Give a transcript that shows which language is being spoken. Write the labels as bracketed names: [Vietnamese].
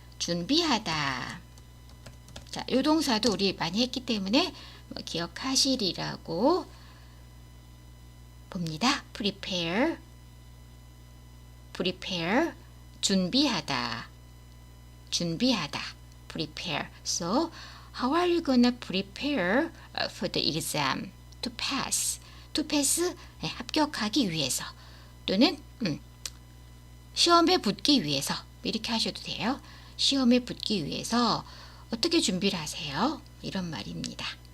[Korean] 준비하다. 자, 요 동사도 우리 많이 했기 때문에 뭐 기억하시리라고 봅니다. [English] prepare, prepare, 준비하다, 준비하다, prepare. So, how are you gonna prepare for the exam? To pass. To pass, [Korean] 네, 합격하기 위해서. 또는 시험에 붙기 위해서. 이렇게 하셔도 돼요. 시험에 붙기 위해서 어떻게 준비를 하세요? 이런 말입니다.